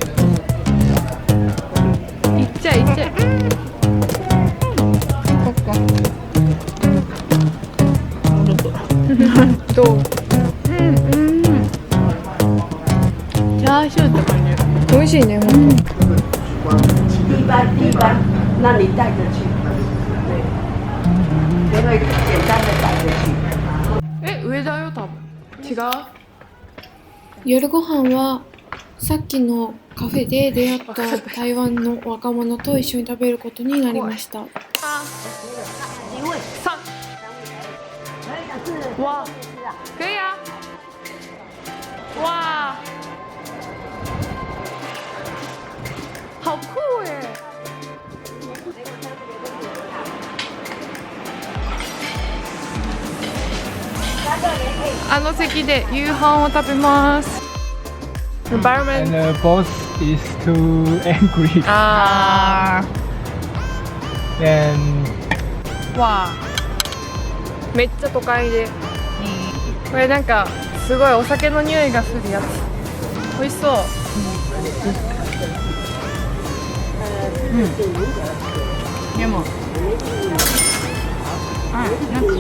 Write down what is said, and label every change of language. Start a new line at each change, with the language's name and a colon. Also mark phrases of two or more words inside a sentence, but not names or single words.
Japanese: いっちゃいっちゃい。どう？チャーシューとかね。美味しいね、ほんと。
Chinese: 第一班，那你带着去，对，也会简单的带着去。
Japanese: 上だよ、多分。違う？夜ご飯はさっきのカフェで出会った台湾の若者と一緒に食べることになりました。
Chinese: 哇，可以啊！哇，好酷哎！
Japanese: あの席で夕飯を食べます。Environment.
English: And the boss is too angry. あ And
Japanese: ー、わあ、めっちゃ都会で。これなんかすごいお酒の匂いがするやつ。美味しそう。でもなんか